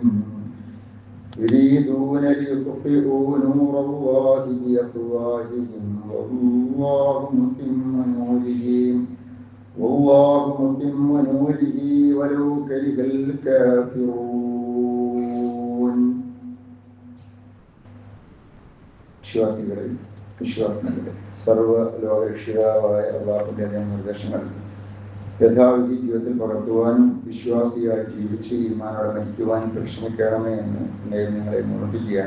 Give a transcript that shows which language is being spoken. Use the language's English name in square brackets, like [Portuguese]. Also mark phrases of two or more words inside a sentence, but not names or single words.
[Arabic] يريدون ليطفئوا نور الله بأفواههم والله متم نوره ولو كره الكافرون. [Malayalam] വിശ്വാസികളെ സർവ്വലോകരക്ഷിതാവായ അല്ലാഹുവിന്റെ നിർദ്ദേശങ്ങൾ യഥാവിധി ജീവിതത്തിൽ പകർത്തുവാനും വിശ്വാസിയായി ജീവിച്ച് ഈമാനോടെ മരിക്കുവാനും പരിശ്രമിക്കണമേ എന്ന് നിങ്ങളെ ഓർമ്മിപ്പിക്കുകയാണ്.